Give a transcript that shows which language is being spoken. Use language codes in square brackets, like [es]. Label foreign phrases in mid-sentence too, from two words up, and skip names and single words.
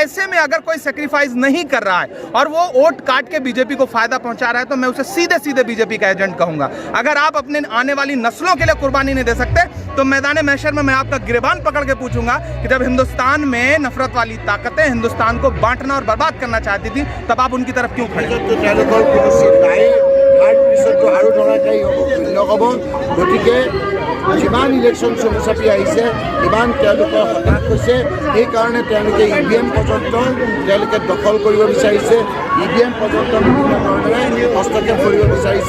[hi] ऐसे में अगर कोई सेक्रीफाइस नहीं कर रहा है और वो वोट काट के बीजेपी को फायदा पहुंचा रहा है, तो मैं उसे सीधे सीधे बीजेपी का एजेंट कहूंगा। अगर आप अपने आने वाली नस्लों के लिए कुर्बानी नहीं दे सकते, तो मैदान महशर में मैं आपका गिरबान पकड़ के पूछूंगा कि जब हिंदुस्तान में नफरत वाली ताकतें हिंदुस्तान को बांटना और बर्बाद करना चाहती थी, तब आप उनकी तरफ क्यों खड़े? [as] গতিকে যিমান ইলেকশ্যন চলি চাপি আহিছে, ইমান তেওঁলোকৰ হতাশ হৈছে। সেইকাৰণে তেওঁলোকে ইভিএম পৰ্যন্ত তেওঁলোকে দখল কৰিব বিচাৰিছে, ইভিএম পৰ্যন্ত বিভিন্ন ধৰণেৰে হস্তক্ষেপ কৰিব বিচাৰিছে।